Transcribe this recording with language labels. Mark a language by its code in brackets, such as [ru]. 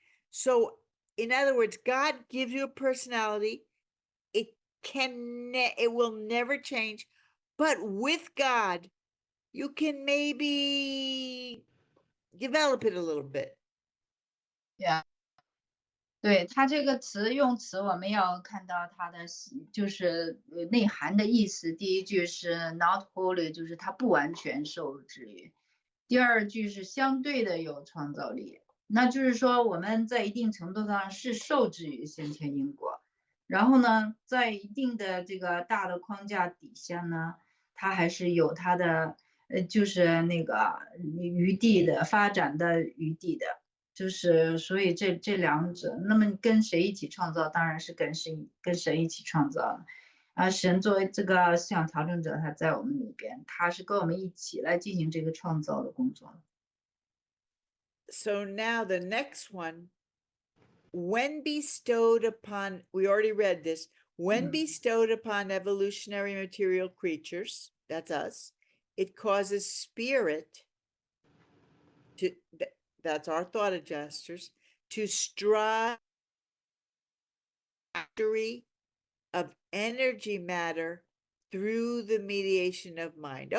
[en] So in other words, God gives you a personality. It will never change, but with God, you can maybe develop it a little bit. Yeah. [zh] 对，它这个用词，我们要看到它的就是内涵的意思。第一句是 [en] not wholly， [zh] 就是它不完全受制于。第二句是相对的有创造力，那就是说我们在一定程度上是受制于先天因果，然后呢，在一定的这个大的框架底下呢，它还是有它的就是那个余地的发展的余地的。就是所以这两者，那么跟谁一起创造，当然是跟神一起创造的，啊，神作为这个思想调整者，他在我们里边，他是跟我们一起来进行这个创造的工作。 [en] So now the next one, when bestowed upon, we already read this, when bestowed upon evolutionary material creatures, that's us, it causes spirit that's our thought adjusters, to strive of energy matter through the mediation of mind.